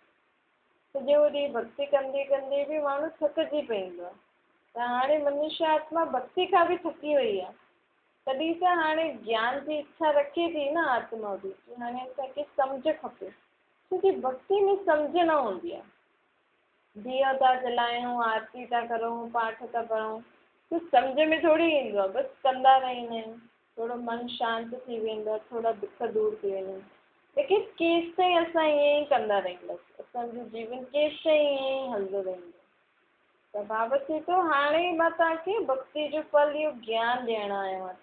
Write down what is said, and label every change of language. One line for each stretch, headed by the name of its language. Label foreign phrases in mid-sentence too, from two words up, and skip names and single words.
Sindhi: सॼो ॾींहुं भक्ति कंदे कंदे बि माण्हू थकिजी पवंदो आहे। त हाणे मनुष्य आत्मा भक्ति खां बि थकी वई आहे, तॾहिं त हाणे ज्ञान जी इच्छा रखे थी न आत्मा बि, हाणे असांखे सम्झ खपे। छोकी भक्ति में सम्झ न हूंदी आहे। दिया था जलायूं, आरती था करूं, पाठ था पढ़ूं, कुझु सम्झ में थोरी ईंदो आहे, बसि कंदा रहंदा आहियूं। थोरो मन शांति थी वेंदो आहे, थोरा दुख दूरि थी वेंदा आहिनि, लेकिन केसि ताईं असां ईअं ई कंदा रहंदासीं, असांजो जीवन केसि ताईं ईअं ई हलंदो रहंदो। त बाबा चए थो हाणे मां तव्हांखे भक्ति जो फल इहो ज्ञान ॾियणु आयो आहियां।